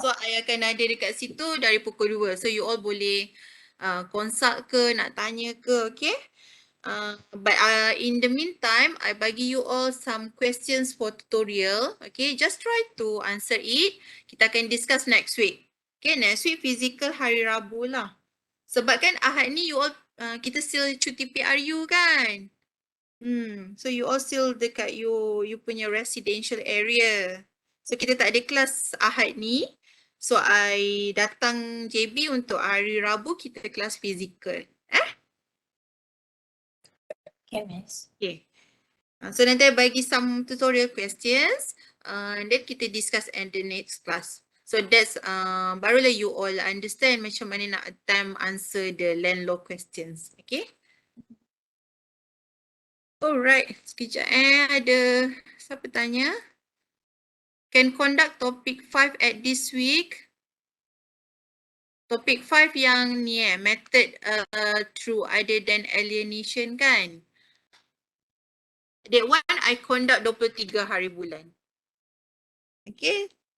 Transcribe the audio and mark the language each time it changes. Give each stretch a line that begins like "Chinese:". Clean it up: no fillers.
Malay: So I akan ada dekat situ dari pukul 2. So you all boleh consult ke, nak tanya ke, okay?
English: But in the meantime, I
Malay: bagi
English: you all some questions for tutorial. Okay, just try to answer it.
Malay: Kita akan
English: discuss next week. Okay, next week physical
Malay: hari Rabu lah. Sebab kan Ahad ni you all, kita still cuti PRU kan?
English: So you all still
Malay: dekat
English: you
Malay: punya
English: residential area.
Malay: So kita tak ada kelas Ahad ni. So I datang JB untuk hari Rabu kita kelas physical.
English: Okay, Miss. Okay. So
Malay: nanti
English: I
Malay: bagi
English: some tutorial questions and then
Malay: kita
English: discuss in the next class. So that's
Malay: barulah
English: you all understand
Malay: macam mana nak
English: attempt answer the land law questions. Okay. Alright.
Malay: Sekejap ada siapa tanya?
English: Can conduct topic 5 at this week. Topic 5
Malay: yang ni
English: method through other than alienation kan? That one I conduct 23
Malay: hari bulan.
English: Okay.